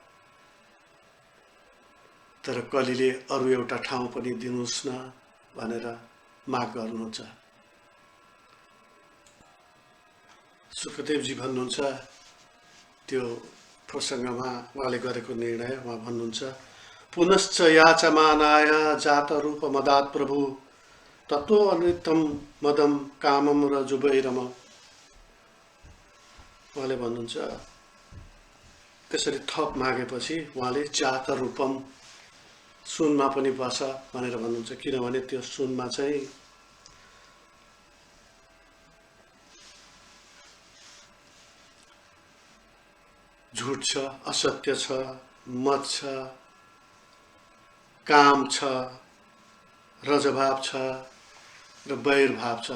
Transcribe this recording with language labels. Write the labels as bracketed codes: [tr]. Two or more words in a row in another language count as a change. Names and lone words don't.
[ne] तर कलीले अरू एउटा ठाउँ पनि दिनुहोस् न भनेर माग गर्नुहुन्छ। सुखदेवजी भन्नुहुन्छ त्यो प्रसङ्गमा उहाँले गरेको निर्णय, उहाँ भन्नुहुन्छ [sa] पुनश्च याचमानाय जात रूप मदात प्रभु तत्व अनित्यम मदम कामम र जुबैरम। [ne] उहाँले भन्नुहुन्छ त्यसरी थप मागेपछि उहाँले [sa] जात रूपम, [ne] सुनमा पनि बस भनेर भन्नुहुन्छ। किनभने त्यो सुनमा चाहिँ झुट छ, असत्य छ, मद छ, काम छ, रजभाव छ र वैर भाव छ।